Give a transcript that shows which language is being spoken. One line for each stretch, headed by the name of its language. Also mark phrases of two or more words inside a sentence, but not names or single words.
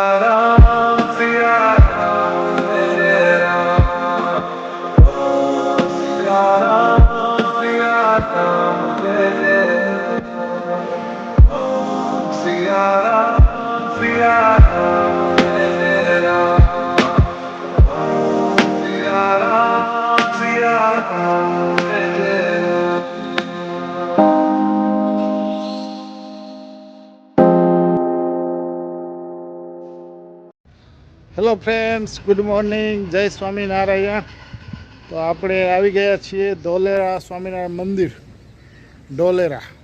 Hindi: राम सिया राम मेरे राम सिया राम सिया राम मेरे सिया राम सिया राम मेरे राम सिया राम सिया राम मेरे
English: Hello friends, good morning,
Gujarati: જય સ્વામિનારાયણ. તો આપણે આવી ગયા છીએ ધોલેરા સ્વામિનારાયણ મંદિર, ઢોલેરા.